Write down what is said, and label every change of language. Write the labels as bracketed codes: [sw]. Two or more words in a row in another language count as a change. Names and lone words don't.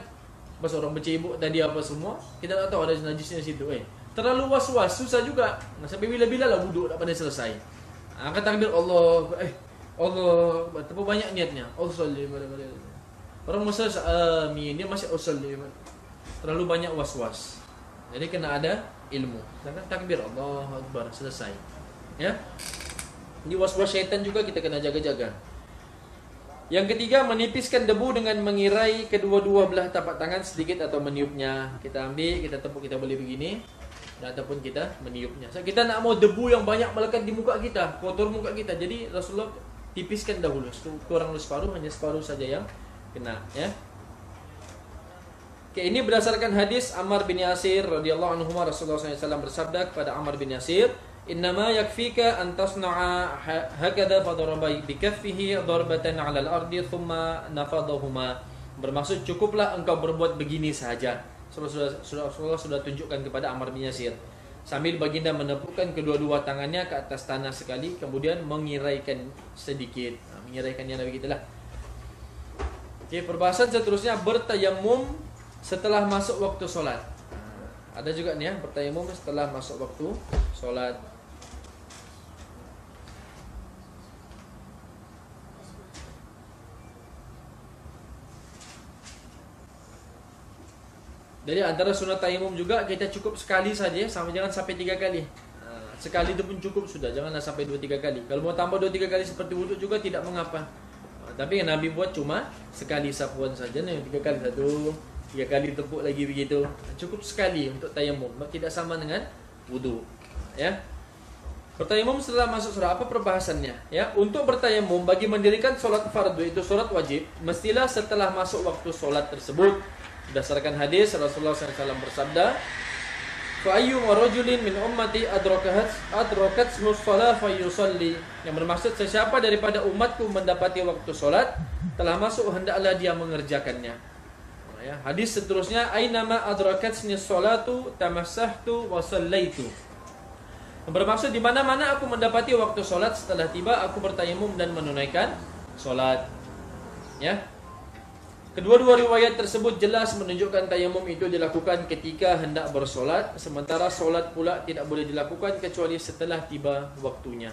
[ms] Pas orang bercebok tadi apa semua, kita tak tahu ada najisnya di situ. Terlalu was-was susah juga. Sampai bila-bila lah wudu tak pandai selesai. Angkat takbir Allah, Allah, terlalu banyak niatnya. Ausalli orang masa amin dia masih ausalli. Terlalu banyak was-was. Jadi kena ada ilmu. Angkat takbir [ar] الله أكبر [ms] selesai. Ya. Di was-was syaitan juga kita kena jaga-jaga. Yang ketiga, menipiskan debu dengan mengirai kedua-dua belah tapak tangan sedikit atau meniupnya. Kita ambil, kita tepuk, kita boleh begini. Ataupun kita meniupnya. So, kita nak mau debu yang banyak melekat di muka kita, kotor muka kita. Jadi Rasulullah tipiskan dahulu, kurang separuh, hanya separuh saja yang kena. Ya. Okay, ini berdasarkan hadis Ammar bin Yasir [ar] رضي الله عنه. [ms] Rasulullah SAW bersabda kepada Ammar bin Yasir, [ar] "إنما يكفيك أن تصنع هكذا فضرب ب كفيه ضربة على الأرض ثم نفضهما." [ms] Bermaksud cukuplah engkau berbuat begini sahaja. Rasulullah sudah tunjukkan kepada Ammar bin Yasir. Sambil baginda menepukkan kedua-dua tangannya ke atas tanah sekali, kemudian mengiraikan sedikit. Mengiraikannya Nabi kita lah. Okay, perbahasan seterusnya bertayamum setelah masuk waktu solat. Ada juga nih ya, bertayamum setelah masuk waktu solat. Jadi antara sunat tayamum juga kita cukup sekali saja, sama jangan sampai 3 kali. Sekali itu pun cukup sudah, janganlah sampai 2-3 kali. Kalau mau tambah 2-3 kali seperti wudhu juga tidak mengapa. Tapi yang Nabi buat cuma sekali sapuan saja nih, 3 kali satu, 3 kali tepuk lagi begitu. Cukup sekali untuk tayamum, tidak sama dengan wudhu. Ya. Bertayamum setelah masuk solat, apa perbahasannya? Ya, untuk bertayamum bagi mendirikan solat fardu itu solat wajib, mestilah setelah masuk waktu solat tersebut. Berdasarkan hadis Rasulullah SAW bersabda, [ar] "فأي رجل من أمتي أدركت صلاة فيصلي." [ms] Yang bermaksud sesiapa daripada umatku mendapati waktu solat telah masuk hendaklah dia mengerjakannya. Ya, hadis seterusnya, [ar] "أينما أدركتني الصلاة تمسحت و صليت." [ms] Yang bermaksud di mana-mana aku mendapati waktu solat setelah tiba aku bertayamum dan menunaikan solat. Ya. Kedua-dua riwayat tersebut jelas menunjukkan tayamum itu dilakukan ketika hendak bersolat, sementara solat pula tidak boleh dilakukan kecuali setelah tiba waktunya.